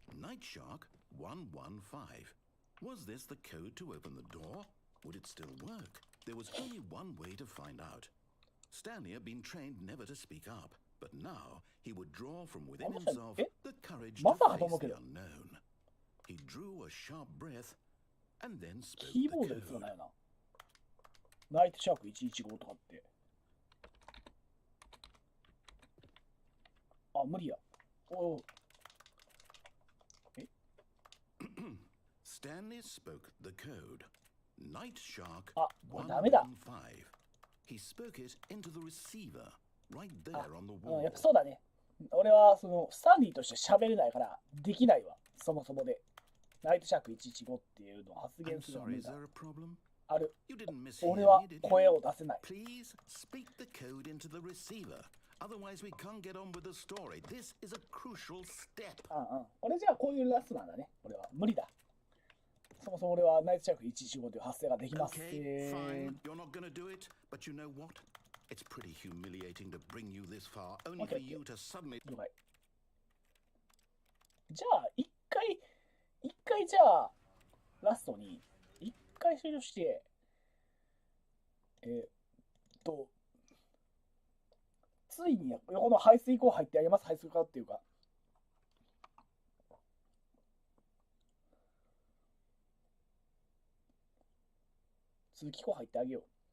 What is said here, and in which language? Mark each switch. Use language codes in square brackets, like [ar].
[en] Night Shark 115. Was this the code to open the door? Would it still work? There was only one way to find out. Stanley had been trained never to speak up, but now he would draw from within himself the courage to face the unknown. He drew a sharp breath and then spoke the code. [ja] ナイトシャーク115とかって。あ、無理や。おう。え [en] Stanley spoke the code. Night Shark [ja] あ、これダメだ。 [en] He spoke it into the receiver right there on the wall. [ja] やっぱそうだね。俺はそのスタンリーとして喋れないからできないわ。そもそもで。ナイトシャーク115っていうのを発言するのは無理だ。ある。俺は声を出せない。 [en] Please speak the code into the receiver. Otherwise we can't get on with the story. This is a crucial step. [ja] 俺じゃあこういうラストなんだね。俺は無理だ。そもそも俺はナイトシャーク115という発声ができません。 [en] Okay, fine. You're not gonna do it, but you know what? It's pretty humiliating to bring you this far, only for you to suddenly. [ja] じゃあ一回じゃあラストに一回終了してついに横の排水口入ってあげます。排水口っていうか通気口入ってあげよう。